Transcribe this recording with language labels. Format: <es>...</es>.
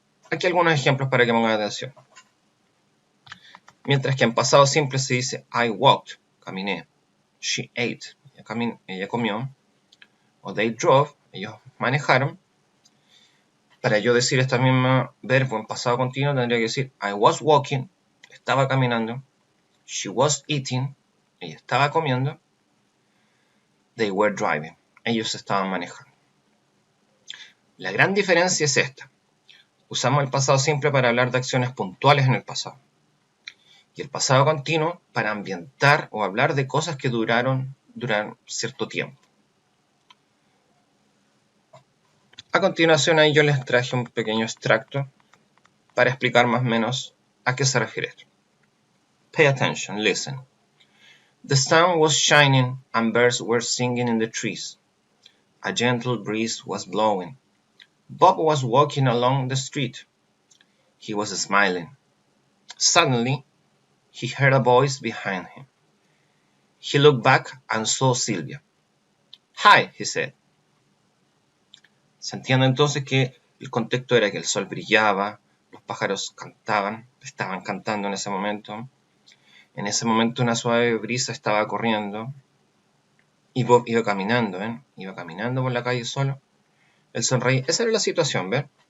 <es>Aquí algunos ejemplos para que pongan atención. Mientras que en pasado simple se dice</es> <en>I walked,</en> <es>caminé.</es> <en>She ate,</en> <es>ella comió. o</es> <en>they drove,</en> <es>ellos manejaron. Para yo decir esta misma verbo en pasado continuo tendría que decir</es> <en>I was walking,</en> <es>estaba caminando.</es> <en>She was eating,</en> <es>ella estaba comiendo.</es> <en>They were driving,</en> <es>ellos estaban manejando. La gran diferencia es esta. Usamos el pasado simple para hablar de acciones puntuales en el pasado. Y el pasado continuo para ambientar o hablar de cosas que duran cierto tiempo. A continuación ahí yo les traje un pequeño extracto para explicar más o menos a qué se refiere esto.</es> <en>Pay attention, listen. The sun was shining and birds were singing in the trees. A gentle breeze was blowing. Bob was walking along the street. He was smiling. Suddenly, he heard a voice behind him. He looked back and saw Sylvia. Hi, he said.</en> <es>Se entiende entonces que el contexto era que el sol brillaba, los pájaros cantaban, estaban cantando en ese momento. En ese momento una suave brisa estaba corriendo y Bob iba caminando, ¿ven? Iba caminando por la calle solo. Él sonreía. Esa era la situación, ¿ven?</es>